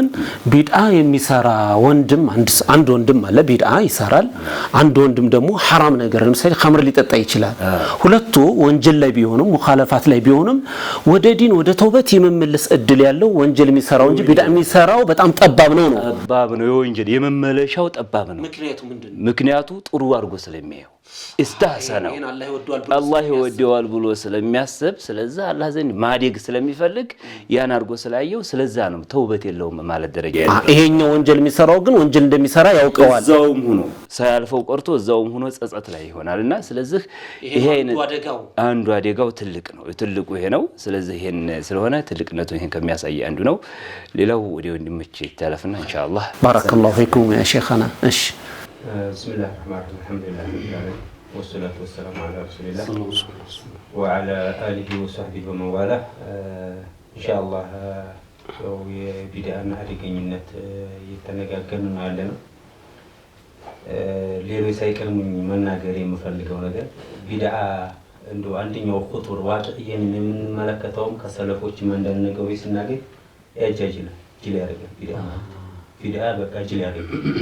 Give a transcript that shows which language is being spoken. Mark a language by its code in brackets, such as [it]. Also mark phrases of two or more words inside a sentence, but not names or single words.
[am] ቢድዓ የሚሰራ ወንድም አንድ ወንድም አለ ቢድዓ ይሰራል። አንድ ወንድም ደግሞ حرام ነገር ለምሳሌ ኸምር ሊጠጣ ይችላል። ሁለቱ ወንጀል ላይ ቢሆኑም ሙኻለፋት ላይ ቢሆኑም ወደ ዲን ወደ ተውበት የመመለስ እድል ያለው ወንጀል የሚሰራው እንጂ ቢድዓ የሚሰራው በጣም ጠባብ ነው። ጠባብ ነው የወንጀል የመመለሻው ጠባብ ነው። ምክንያቱ ጥሩ አድርጎ ስለሚያየው [ar] استحسنوا الله يوديوال [am] ብሎ ስለሚያስብ ስለዛ አላህ ዘንድ ማደግ ስለሚፈልግ ያን አርጎ ስላየው ስለዛ ነው ተውበት የለውም ማለት ደረጃ ያለው። ይሄኛው ወንጀል የሚሰራው ግን ወንጀል እንደሚሰራ ያውቀዋል። እዛውም ሆኖ ሳያልፈው ቀርቶ እዛውም ሆኖ ጸጸት ላይ ይሆናልና ስለዚህ ይሄ አንዱ አደጋው ትልቅ ነው። ትልቁ ይሄ ነው። ስለዚህ ይሄን ስለሆነ ትልቅነቱ ይሄን ከሚያሳይ አንዱ ነው። ሌላው ወደ ወንድሞቼ ተለፍና ኢንሻአላህ [ar] بارك الله فيكم يا شيخنا። እሺ بسم الله الرحمن الرحيم الحمد لله رب العالمين والصلاة والسلام على رسول الله وعلى آله وصحبه ومن والاه إن شاء الله [am] የቢድዓና አደገኝነት እየተነጋገርን ነው ያለነው። ሌሎች ሳይቀርሙኝ መናገር የምፈልገው ነገር ቢድዓ እንደው አንደኛው ኹጡር ዋቂዕን የምንመለከተውም ከሰለፎች አንዳንድ ነገሮች ስናገኝ ያጃጅላል ጅል ያደርጋል። ቢድዓ በቃ ጅል ያደርጋል።